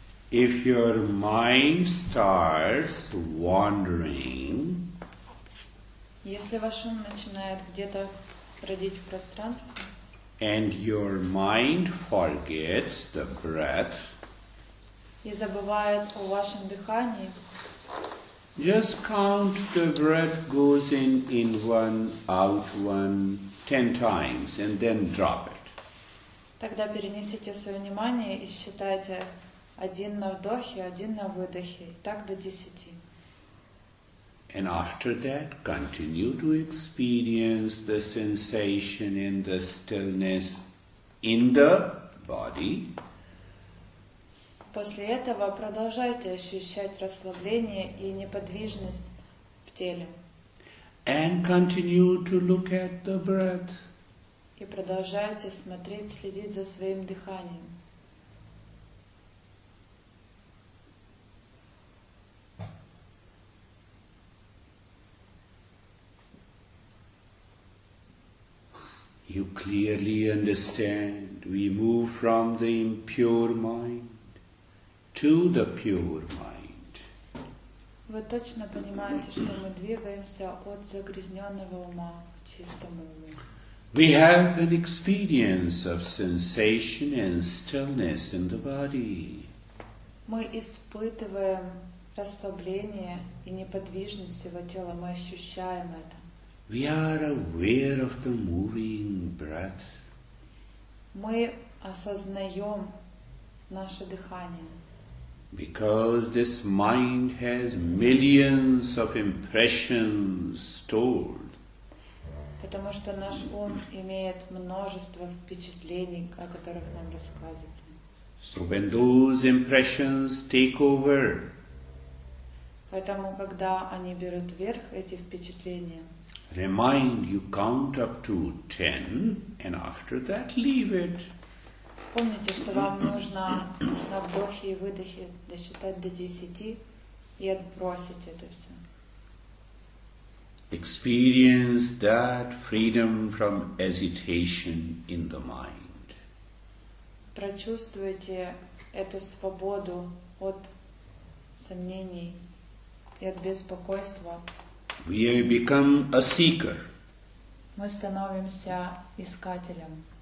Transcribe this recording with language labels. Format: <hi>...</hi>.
<en>if your mind starts wandering,</en> <ru>если ваш ум начинает где-то бродить в пространстве,</ru> <en>and your mind forgets the breath,</en> <ru>и забывает о вашем дыхании,</ru> <en>just count the breath goes in one, out one, 10 times, and then drop it.</en> <ru>тогда перенесите свое внимание и считайте 1 на вдохе, 1 на выдохе, и так до 10.</ru> <en>And after that, continue to experience the sensation and the stillness in the body.</en> <ru>После этого продолжайте ощущать расслабление и неподвижность в теле.</ru> <en>And continue to look at the breath.</en> <ru>И продолжайте смотреть, следить за своим дыханием.</ru> <en>You clearly understand we move from the impure mind to the pure mind.</en> <ru>Вы точно понимаете, что мы двигаемся от загрязненного ума к чистому уму.</ru> <en>We have an experience of sensation and stillness in the body.</en> <ru>Мы испытываем расслабление и неподвижность всего тела, мы ощущаем это.</ru> <en>We are aware of the moving breath.</en> <ru>Мы осознаем наше дыхание.</ru> <en>Because this mind has millions of impressions stored.</en> <ru>Потому что наш ум имеет множество впечатлений, о которых нам рассказывали.</ru> <en>So when those impressions take over,</en> <ru>Поэтому, когда они берут верх, эти впечатления,</ru> <en>remind you count up to 10 and after that leave it.</en> <ru>помните, что вам нужно на вдохе и выдохе досчитать до 10 и отбросить это все.</ru> <en>Experience that freedom from hesitation in the mind.</en> <ru>Прочувствуйте эту свободу от сомнений и от беспокойства.</ru> <en>We become a seeker,</en> <ru>Мы становимся искателем,</ru>